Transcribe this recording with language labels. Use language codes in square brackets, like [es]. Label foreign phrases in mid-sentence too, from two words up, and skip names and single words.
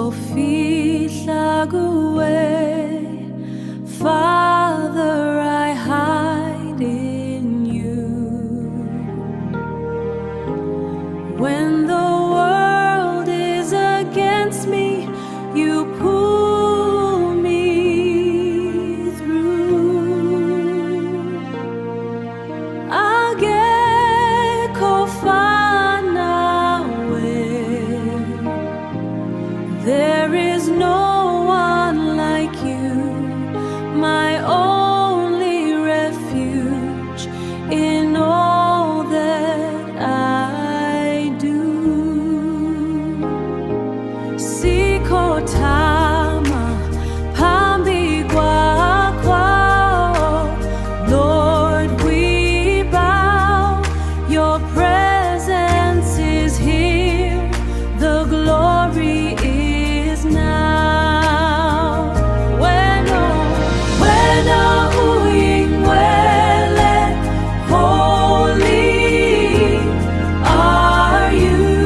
[zu] Ngizofihla Kuwe, [en] Father, I hide in you. When the world is against me, you pull me through. [zu] Akekho ofana nawe. [en] There is no one like you, my only refuge in all that I do. [zu] Sikhothama phambi kwakho, [en] Lord, we bow. Your presence is here, the glory is now. When Uyingcwele, holy are you.